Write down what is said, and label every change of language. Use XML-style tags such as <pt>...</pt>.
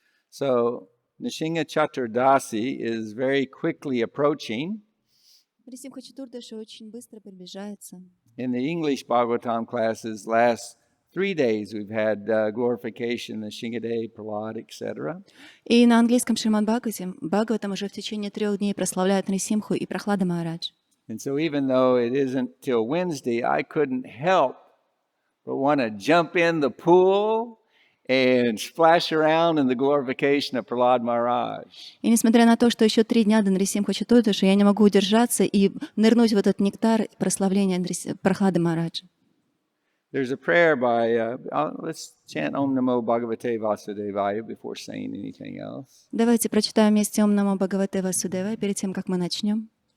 <en>So, Narasimha Chaturdashi is very quickly approaching.</en> <ru>Нарисимха Чатурдаши очень быстро приближается.</ru> <en>In the English Bhagavatam classes, last 3 days we've had glorification, the Shingadev, Prahlad, etc.</en> <ru>И на английском Шримад Бхагаватам уже в течение 3 дней прославляют Нарисимху и Прахлада Махарадж.</ru> <en>And so even though it isn't till Wednesday, I couldn't help but want to jump in the pool and splash around in the glorification of Prahlad Maharaj.</en> <ru>И несмотря на то, что еще 3 дня до Нарисимха Чатурдаши, я не могу удержаться и нырнуть в этот нектар прославления Прахлады Махараджа.</ru> <en>There's a prayer by, let's chant Om Namo Bhagavate Vasudevaya before saying anything else.</en> <ru>Давайте прочитаем вместе Ом Намо Бхагавате Васудевая перед тем, как мы начнем.</ru>